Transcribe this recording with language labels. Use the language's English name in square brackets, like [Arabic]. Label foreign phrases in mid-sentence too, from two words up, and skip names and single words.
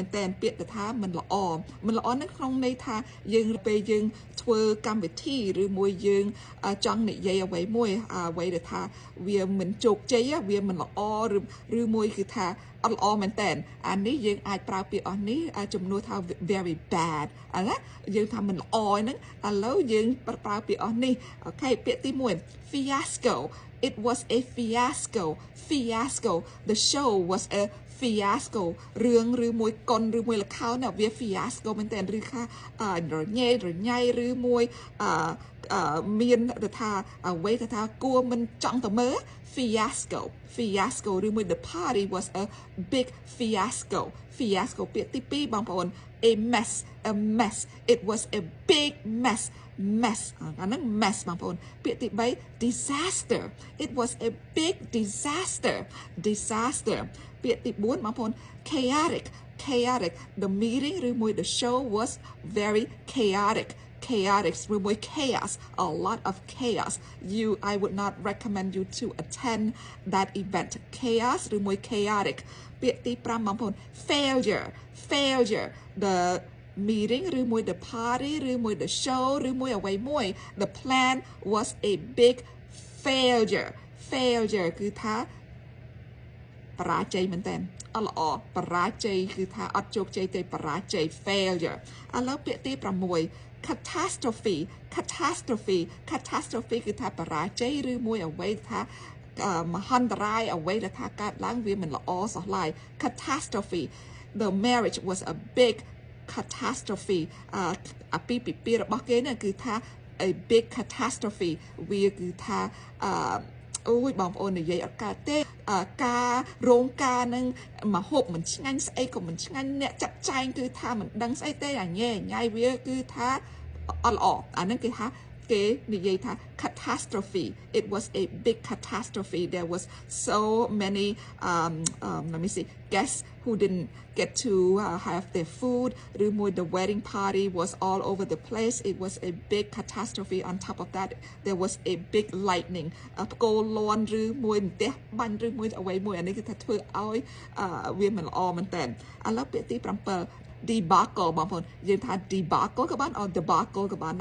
[Khmer] នតើពាក្យទៅថាមិនល្អនឹងក្នុងន័យថាយើងពេលយើងធ្វើកម្មវិធីឬមួយយើងចង់និយាយអ្វីមួយអ្វីដែលថាវាមិនជោគជ័យវាមិនល្អឬមួយគឺថាអត់ល្អមែនតើអានេះយើងអាចប្រើពាក្យអស់នេះជំនួសថា very bad ណាយើងថាមិនល្អហ្នឹងឥឡូវយើងប្រើពាក្យអស់នេះអូខេពាក្យទី1 [English] fiasco it was a fiasco the show was a fiasco [Khmer] រឿងឬមួយកុនឬមួយល្ខោនវា fiasco មែនតើឬថារញ៉ៃឬមួយមានទៅថាអ្វីទៅថាគួរមិនចង់ទៅមើល fiasco ឬមួយ [English] the party was a big fiasco [Khmer] ពាក្យទី2បងប្អូន [English] a mess it was a big mess អាហ្នឹង mess [Khmer] បងប្អូនពាក្យទី3 [English] disaster it was a big disaster ពា [Khmer] ក្យទី4បងប្អូน [English] chaotic the meeting ឬមួយ the show was very chaotic ឬមួយ chaos a lot of chaos I would not recommend you to attend that event chaos [Khmer] ឬមួយ chaotic ពាក្យទី5បងប្អូន failure [English] the meeting [Khmer] ឬមួយ [English] the party [Khmer] ឬមួយ [English] the show [Khmer] ឬមួយអ្វីមួយ [English] the plan was a big failure [Khmer] គឺថាបរាជ័យមែនតើអត់ល្អបរាជ័យគឺថាអត់ជោគជ័យទេបរាជ័យ failure ឥឡូវពាក្យទី6 catastrophe គឺថាបរាជ័យឬមួយអ្វីថាមហន្តរាយអ្វីដែលថាកើតឡើងវាមិនល្អសោះឡើយ [English] catastrophe the marriage was a big catastrophe [Khmer] អាពាហ៍ពិពាហ៍របស់គេនេះគឺថា [English] a big catastrophe [Khmer] វាគឺថាអូយបងប្អូននិយាយអត់កើតទេការរោងការនឹងមកហូបមិនឆ្ងាញ់ស្អីក៏មិនឆ្ងាញ់អ្នកចាត់ចែងគឺថាមិនដឹងស្អីទេអាញ៉ៃវាគឺថាអត់ល្អអានឹងគេថាគេនិយាយថា [English] catastrophe it was a big catastrophe there was so many let me see guests who didn't get to have their food ឬមួយ the wedding party was all over the place it was a big catastrophe on top of that there was a big lightning [Khmer] ផ្គរលាន់ឬមួយផ្ទះបាញ់ឬមួយអ្វីមួយអានេះគឺថាធ្វើឲ្យវាមិនល្អមែនតើឥឡូវពាក្យទី7 [English] debacle [Khmer] បងប្អូនយើងថា [English] debacle [Khmer] ក៏បាន [English] or debacle [Khmer] ក៏បាន